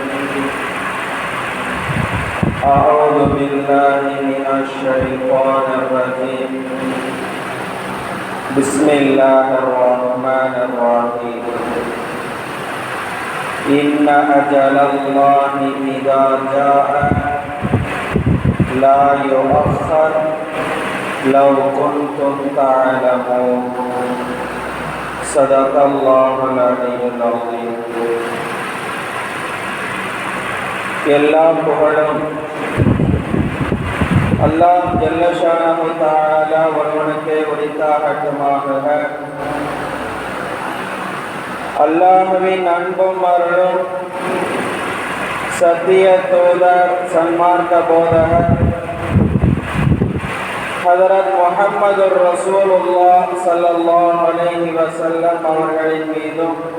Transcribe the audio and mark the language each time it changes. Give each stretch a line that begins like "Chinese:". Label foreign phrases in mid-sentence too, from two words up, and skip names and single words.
Arabic: أعوذ بالله من الشيطان الرجيم بسم الله الرحمن الرحيم إن أجل الله إذا جاء لا يؤخر لو كنتم تعلمون صدق الله العلي العظيم.
Tamil: எல்லா புகழும்
Arabic: الله جل شأنه تعالى
Tamil: ஒருவனுக்கே உரித்தாகட்டுமாக. அல்லாஹ்வின் அன்பும் அருளும் சத்திய தூதர் சன்மார்க்க போதகர் ஹதரத்
Arabic: محمد رسول الله صلى الله عليه وسلم
Tamil: அவர்களின் மீதும்